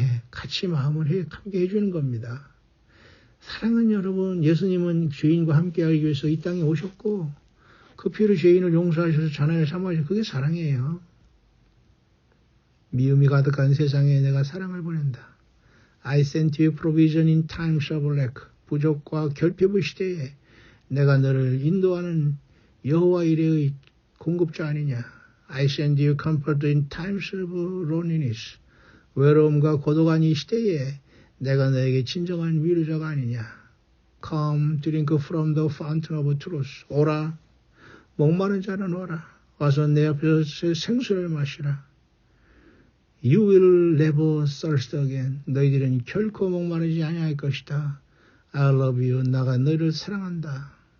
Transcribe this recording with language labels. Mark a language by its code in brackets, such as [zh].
[ko] 같이 마음을 함께 해주는 겁니다. 사랑은 여러분 예수님은 죄인과 함께하기 위해서 이 땅에 오셨고 그 피로 죄인을 용서하셔서 자녀를 삼아주셔서 그게 사랑이에요. 미움이 가득한 세상에 내가 사랑을 보낸다. [en] I sent you provision in times of lack. [ko] 부족과 결핍의 시대에 내가 너를 인도하는 여호와 이레의 공급자 아니냐. [en] I send you comfort in times of loneliness. [ko] 외로움과 고독한 이 시대에 내가 너에게 진정한 위로자가 아니냐. [en] Come, drink from the fountain of truth. [ko] 오라, 목마른 자는 오라. 와서 내 앞에서 생수를 마시라. [en] You will never thirst again. [ko] 너희들은 결코 목마르지 아니할 것이다. [en] I love you. [ko] 나가 너희를 사랑한다.